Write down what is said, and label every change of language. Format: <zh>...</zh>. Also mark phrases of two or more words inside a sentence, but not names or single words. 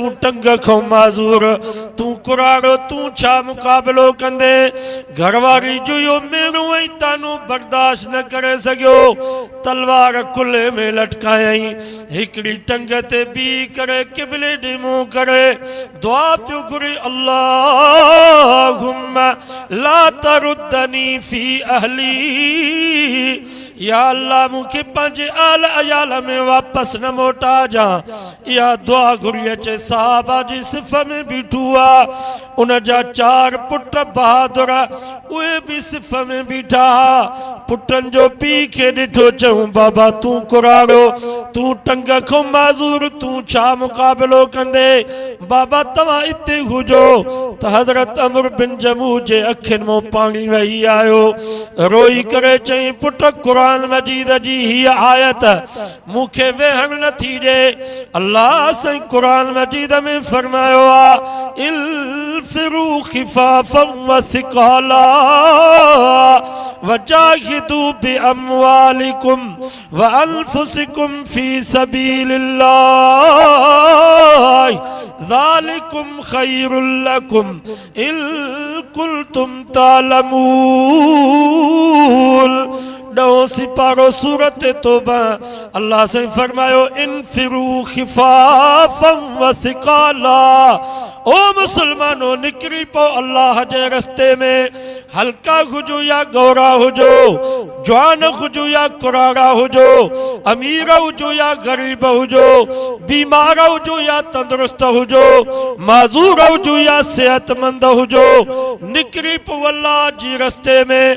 <sd>टंग खां माज़ूर तू कुराड़ो तू छा मुक़ाबिलो कंदे घरवारी जो यो मेणो ऐं तानो बर्दाश्त न करे सघियो तलवार कुल्हे में लटकायई हिकिड़ी टंग ते बी करे क़िबले ॾे मुंहुं करे दुआ पियो घुरे</sd> <ar>اللهم لا تردني في أهلي يا الله</ar> <sd>मूंखे पंहिंजे आल अयाल में वापसि न मोटा जा। इहा दुआ घुरी अचे साहबा जी सिफ़ में बीठू आहे। उन जा 4 पुट बहादुर उहे बि सिफ़ में बीठा। पुटनि जो पीउ खे ॾिठो चऊं बाबा तूं कुराड़ो, तूं टंग खां माज़ूर, तूं छा मुक़ाबिलो कंदे? बाबा तव्हां हिते हुजो। त हज़रत अमर बिन जमू जे अखियुनि मां पाणी वही आयो। रोई करे चई पुट कुरान मजीद जी हीअ आयत मूंखे वेहण नथी ॾे। अल्लाह साईं कुरान मजीद में फरमायो आहे</sd> <ar>انفروا خفافا وثقالا وجاهدوا بأموالكم وأنفسكم في سبيل الله ذلكم خير لكم إن كنتم تعلمون.</ar> <sd>ॾहों सिपारो सूरत तौबा अल्लाह से फरमायो</sd> <ar>انفروا خفافا وثقالا.</ar> <sd>ओ मुसलमानो निकरी पो अल्लाह जे रस्ते में। हल्का हुजो या गौरा हुजो, जवान हुजो या कुराड़ा हुजो, अमीर हुजो या गरीब हुजो, बीमार हुजो या तंदुरुस्त हुजो, माज़ूर हुजो या सेहतमंद हुजो, निकरी पो अल्लाह जी रस्ते में।</sd>